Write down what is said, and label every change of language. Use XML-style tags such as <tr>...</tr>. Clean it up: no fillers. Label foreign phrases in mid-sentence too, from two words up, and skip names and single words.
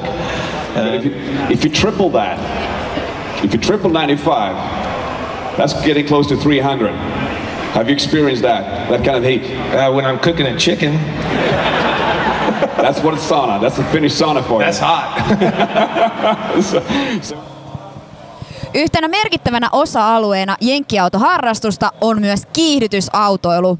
<en>If you triple that, if you triple 95, that's getting close to 300. Have you experienced that kind of heat? When I'm cooking a chicken. That's what it's sauna. That's the Finnish sauna for you. That's hot.</en> <fi>Yhtenä merkittävänä osa-alueena jenkkiautoharrastusta on myös kiihdytysautoilu.</fi>